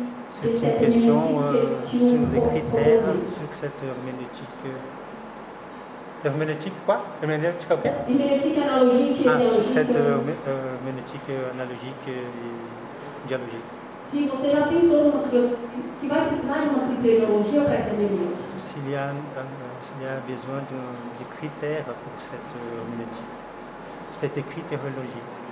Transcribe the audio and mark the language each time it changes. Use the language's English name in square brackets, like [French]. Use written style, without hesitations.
[French] C'est une question sur les critères, sur cette herméneutique. Herméneutique quoi? Herméneutique ok? Herméneutique analogique et sur dialogique. cette herméneutique analogique et dialogique. [Portuguese] Se você já pensou se vai precisar de uma criteriologia para essa hermenêutica? [French] S'il y a besoin de critères pour cette herméneutique, espèce de critériologie.